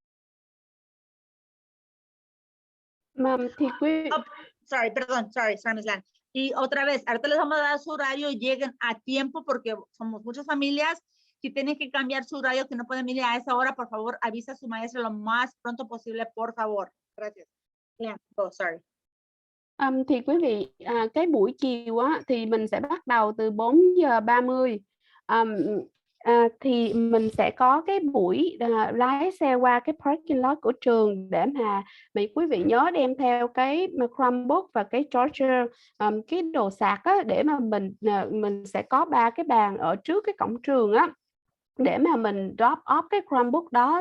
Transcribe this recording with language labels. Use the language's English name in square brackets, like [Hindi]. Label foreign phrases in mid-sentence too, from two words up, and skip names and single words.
[Vietnamese] Thì quý [English] Sorry, Miss Lan. [Spanish] Y otra vez, ahorita les vamos a dar su horario y lleguen a tiempo porque somos muchas familias. Si tienen que cambiar su horario, que no pueden venir a esa hora, por favor, avisa a su maestra lo más pronto posible, por favor. Gracias. [English] Lan, sorry. [Vietnamese] Thì quý vị, cái buổi chiều á, thì mình sẽ bắt đầu từ 4:30. Thì mình sẽ có cái buổi lái xe qua cái [English] parking lot [Vietnamese] của trường để mà quý vị nhớ đem theo cái Chromebook và cái charger, cái đồ sạc á, để mà mình sẽ có 3 cái bàn ở trước cái cổng trường á, để mà mình [English] drop off [Vietnamese] cái Chromebook đó.